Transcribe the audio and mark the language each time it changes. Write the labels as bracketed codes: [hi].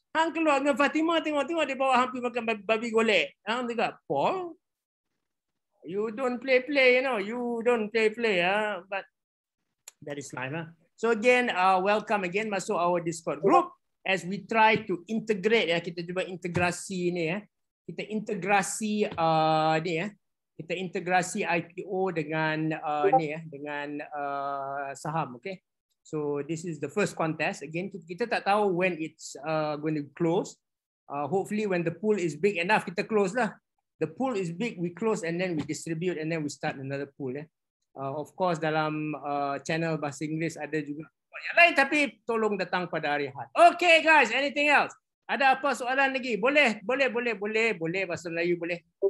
[ms] Hang keluar dengan Fatimah tengok dia bawa hang pergi makan babi golek. Hang cakap, "Apa? [en] You don't play, you know. You don't play, but that is life. So again, welcome again [ms] masuk [en] our Discord group as we try to integrate ya. [ms] Kita cuba integrasi ni ya. Kita integrasi ni ya. Kita integrasi IPO dengan ni ya, dengan saham, okay? [en] So this is the first contest. Again, [ms] kita tak tahu [en] when it's going to close. Hopefully when the pool is big enough, [ms] kita close lah. [en] The pool is big, we close and then we distribute and then we start another pool ya. Of course [ms] dalam channel bahasa Inggeris ada juga yang lain, tapi tolong datang pada hari Ahad. [en] Okay guys, anything else? [ms] Ada apa soalan lagi? Boleh bahasa Melayu boleh.